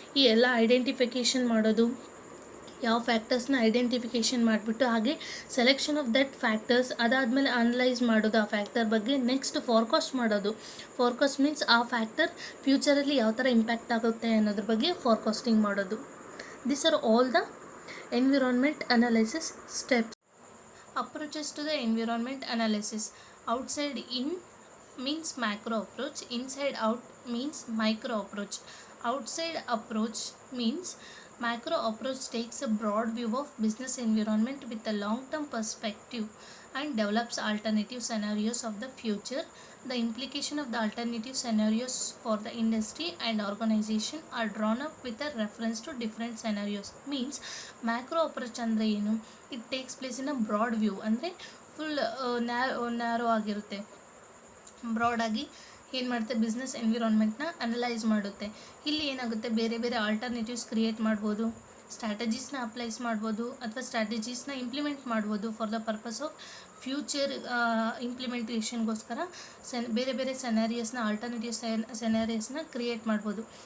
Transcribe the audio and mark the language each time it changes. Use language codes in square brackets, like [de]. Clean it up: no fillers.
[kn] ಈ ಎಲ್ಲ ಐಡೆಂಟಿಫಿಕೇಷನ್ ಮಾಡೋದು, ಯಾವ ಫ್ಯಾಕ್ಟರ್ಸ್ನ ಐಡೆಂಟಿಫಿಕೇಷನ್ ಮಾಡಿಬಿಟ್ಟು ಹಾಗೆ [en] selection of that factors, [kn] ಅದಾದಮೇಲೆ ಅನಲೈಸ್ ಮಾಡೋದು ಆ ಫ್ಯಾಕ್ಟರ್ ಬಗ್ಗೆ. ನೆಕ್ಸ್ಟ್ ಫಾರ್ಕಾಸ್ಟ್ ಮಾಡೋದು. ಫಾರ್ಕಾಸ್ಟ್ ಮೀನ್ಸ್ ಆ ಫ್ಯಾಕ್ಟರ್ ಫ್ಯೂಚರಲ್ಲಿ ಯಾವ ಥರ ಇಂಪ್ಯಾಕ್ಟ್ ಆಗುತ್ತೆ ಅನ್ನೋದ್ರ ಬಗ್ಗೆ ಫಾರ್ಕಾಸ್ಟಿಂಗ್ ಮಾಡೋದು. [en] This are all the environment analysis steps. Approaches to the environment analysis. Outside in means macro approach, inside out means micro approach. Outside approach means macro approach takes a broad view of business environment with a long-term perspective and develops alternative scenarios of the future. The implication of the alternative scenarios for the industry and organization are drawn up with a reference to different scenarios. Means macro approach [kn] ಅಂದರೆ ಏನು, [en] it takes place in a broad view [kn] ಅಂದರೆ full narrow ಆಗಿರುತ್ತೆ. ಬ್ರಾಡಾಗಿ ಏನು ಮಾಡುತ್ತೆ, business ಎನ್ವಿರಾನ್ಮೆಂಟ್ನ analyse ಮಾಡುತ್ತೆ. ಇಲ್ಲಿ ಏನಾಗುತ್ತೆ, ಬೇರೆ ಬೇರೆ ಆಲ್ಟರ್ನೇಟಿವ್ಸ್ ಕ್ರಿಯೇಟ್ ಮಾಡ್ಬೋದು, ಸ್ಟ್ರಾಟಜೀಸ್ನ ಅಪ್ಲೈಸ್ ಮಾಡ್ಬೋದು ಅಥವಾ ಸ್ಟ್ರಾಟಜೀಸ್ನ ಇಂಪ್ಲಿಮೆಂಟ್ ಮಾಡ್ಬೋದು [en] for the purpose of future ಇಂಪ್ಲಿಮೆಂಟೇಷನ್ಗೋಸ್ಕರ [kn] ಬೇರೆ ಬೇರೆ ಸೆನಾರಿಯಸ್ನ, ಆಲ್ಟರ್ನೇಟಿವ್ ಸೆನಾರಿಯಸ್ನ ಕ್ರಿಯೇಟ್ ಮಾಡ್ಬೋದು.